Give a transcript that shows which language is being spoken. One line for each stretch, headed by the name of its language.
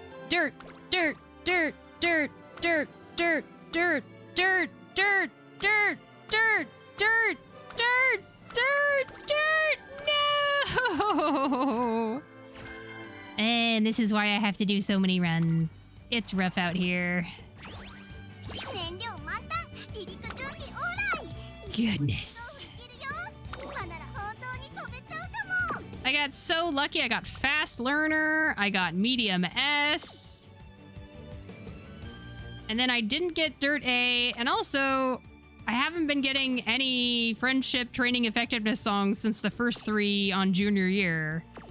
English: Dirt, dirt, dirt, dirt, dirt, dirt, dirt, dirt, dirt, dirt, dirt, dirt, dirt, dirt, dirt, no! And this is why I have to do so many runs. It's rough out here.
Japanese: 燃料満タン離陸準備オーライ
English: Goodness.
Japanese: いけるよ今なら本当に飛べちゃうかも
English: I got so lucky. I got Fast Learner. I got Medium S. And then I didn't get Dirt A. And also, I haven't been getting any Friendship Training Effectiveness songs since the first 3 on junior year.